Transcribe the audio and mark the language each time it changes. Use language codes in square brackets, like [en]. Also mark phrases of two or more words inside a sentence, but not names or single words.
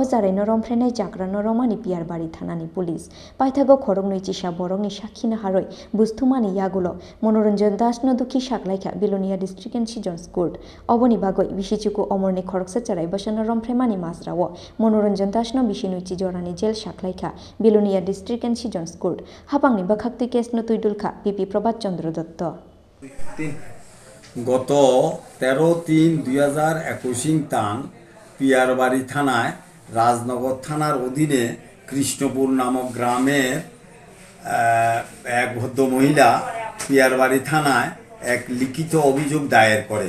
[trp] Chwraino Rompheremani Chwraino Romani Piar Bari Thanani Police Paithago Khorang Chisha Borogni Shakhina Haroi Busthumani Yagulo Manranjan Dasno Dukhi Saklaikha Belonia District and Sessions Court Oboni Bagoi Bisichuku Omarni Khorang Chwraino Shano Rompheremani Majrao Manranjan Dasno Bisini Jorani Jail Saklaikha Belonia District and Sessions Court Hapangni Bakhakti Case no Tuidulkha PP Prabhat Chandra Dotto [bn] গত 13/3/2021 তাং পিয়ারবাড়ি থানায় রাজনগর থানার অধীনে কৃষ্ণপুর নামক গ্রামের এক ভদ্র মহিলা পিয়ারবাড়ি থানায় এক লিখিত অভিযোগ দায়ের করে।